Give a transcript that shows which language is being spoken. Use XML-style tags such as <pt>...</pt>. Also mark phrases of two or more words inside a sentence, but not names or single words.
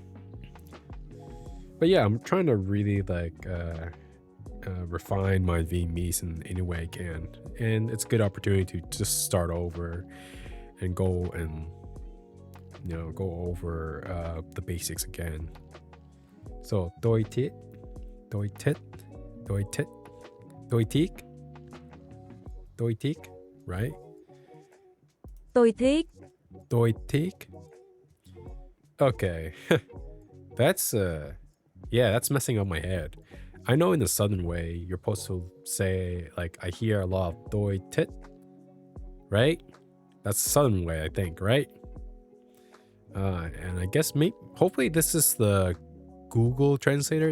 <en>But yeah, I'm trying to really like refine my Vietnamese in any way I can. And it's a good opportunity to just start over and go and, you know, go over the basics again.</en> <vi>So doi tit, doi tit, doi tit, doi tik, doi tik,</vi> <en>right?</en> <vi>Tôi thích. Doi tik.</vi> <en>Okay, that's yeah, that's messing up my head. I know in the southern way you're supposed to say like I hear a lot of</en> <vi>doi tit,</vi> <en>right? That's the southern way, I think, right? And I guess maybe hopefully this is the Google translator.</en>